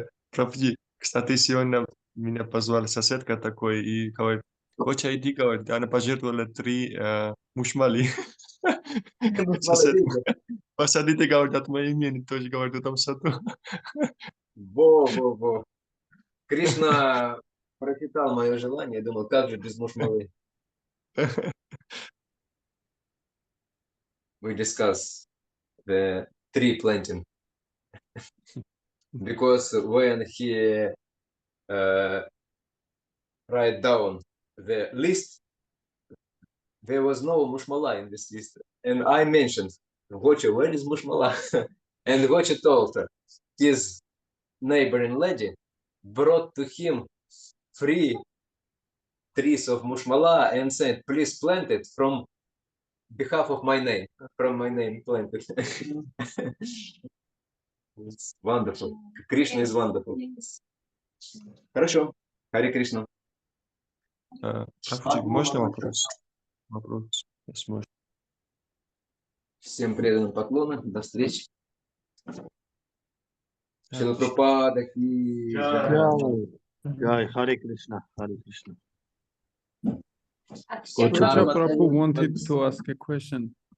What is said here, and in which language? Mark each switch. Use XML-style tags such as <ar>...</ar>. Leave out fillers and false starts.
<ru>Правда, кстати, сегодня меня позвали соседка такой и говорит, Гоча, иди, говорит, она пожертвовала 3 мушмали. Соседка. Посадите, говорит, от моей имени, тоже, говорит, там саду. Во. Кришна прочитал мое желание, думал, как же без мушмалы.</ru> <en>We discuss the tree planting. Because when he write down the list, there was no mushmala in this list. And I mentioned, Gocha, where is mushmala? And Gocha told her, his neighboring lady brought to him 3 trees of mushmala and said, please plant it from behalf of my name, from my name planted. It's wonderful. Krishna is wonderful.</en> <ru>Хорошо.</ru> <en>Харе Кришна.</en> <ru>Можно вопрос? Вопрос, если можно. Всем преданным поклоны. До встречи. Шрила Прабхупада ки джай.</ru> <en>Jai, Hare Krishna, Hare Krishna. Kocha Prabhu wanted to ask a question.</en>